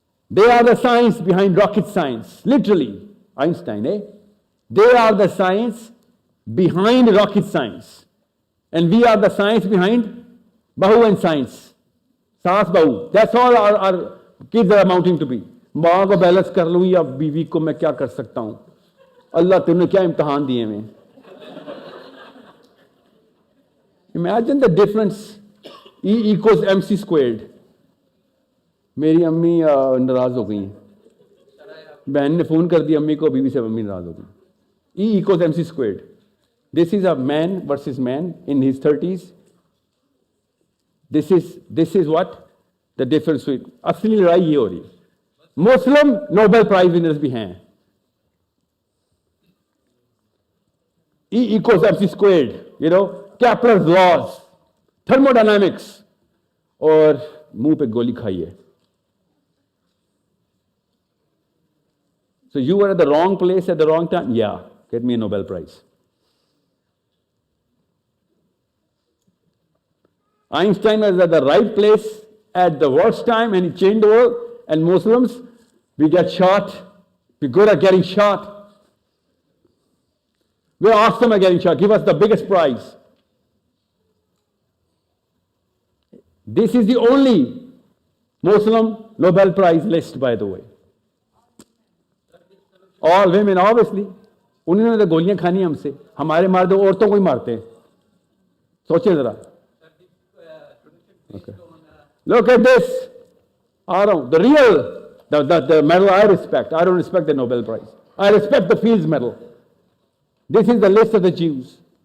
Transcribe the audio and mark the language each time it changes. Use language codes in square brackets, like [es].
[en] They are the science behind rocket science. Literally, Einstein, eh? They are the science behind rocket science. And we are the science behind Bahu and science. Saas Bahu. That's all our kids are amounting to be. [hi] माँ को balance कर लूँ या बीवी को मैं क्या कर सकता हूँ अल्लाह तुमने क्या इम्तहान दिए मैं [en] Imagine the difference. E equals mc squared. [hi] मेरी अम्मी नाराज हो गई हैं बहन ने फोन कर दिया अम्मी को बीवी से अम्मी नाराज हो गई [en] E equals mc squared. This is a man versus man in his 30s. This is what the difference with [hi] असली लड़ाई ये हो रही है [en] Muslim Nobel Prize winners [hi] भी हैं [en] E equals mc squared, you know, Kepler's laws, thermodynamics, [hi] और मुंह पे गोली खाई है. [en] So you were at the wrong place at the wrong time? Yeah, get me a Nobel Prize. Einstein was at the right place at the worst time and he changed the world, and Muslims, we get shot, we're good at getting shot. We're awesome at getting shot. Give us the biggest prize. This is the only Muslim Nobel Prize list, by the way. All women, obviously. [hi] उन्होंने तो गोलियां खानी हमसे हमारे मार दो औरतों को ही मारते हैं सोचें जरा okay. [en] Look at this the real the medal I respect. I don't respect the Nobel Prize. I respect the Fields Medal. This is the list of the Jews.